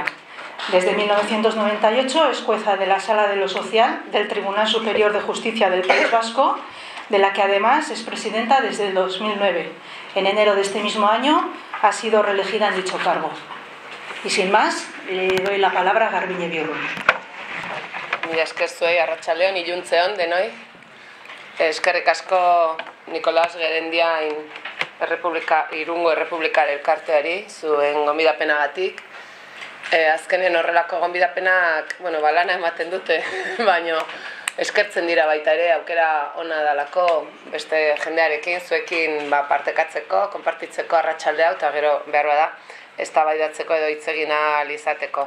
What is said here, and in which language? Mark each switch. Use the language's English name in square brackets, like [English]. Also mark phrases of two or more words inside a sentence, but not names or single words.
[Spanish] Desde 1998 es jueza de la Sala de lo Social del Tribunal Superior de Justicia del País Vasco, de la que además es presidenta desde el 2009. En enero de este mismo año ha sido reelegida en dicho cargo. Y sin más, le doy la palabra a Garbine Biurrun. [Basque] Mila esker zuei, arratsaldeon, iluntzeon denoi. Eskerrik asko Nicolás Gerendiain Irungo Errepublikar Elkarteari, zuen gonbidapenagatik. Azkenen horrelako gonbidapenak, lana ematen dute, baina eskertzen dira baita ere, aukera ona dalako beste jendearekin, zuekin partekatzeko, konpartitzeko arratsalde hau, eta gero behar bada, eztabaidatzeko edo hitz egin ahal izateko.